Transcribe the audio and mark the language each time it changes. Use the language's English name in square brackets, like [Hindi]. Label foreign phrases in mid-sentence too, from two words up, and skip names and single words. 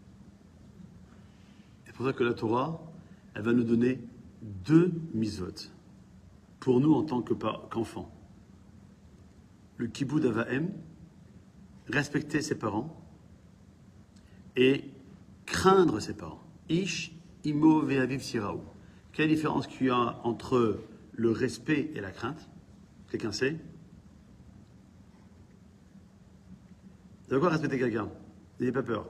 [French] C'est pour ça que la Torah, elle va nous donner 2 mitzvot pour nous en tant qu'enfants. [Hebrew] Le כיבוד אב ואם, [French] respecter ses parents et craindre ses parents. [Hebrew] איש אמו ואביו תיראו. [French] Quelle différence qu'il y a entre le respect et la crainte? Quelqu'un sait? Vous avez quoi respecter quelqu'un? N'ayez pas peur.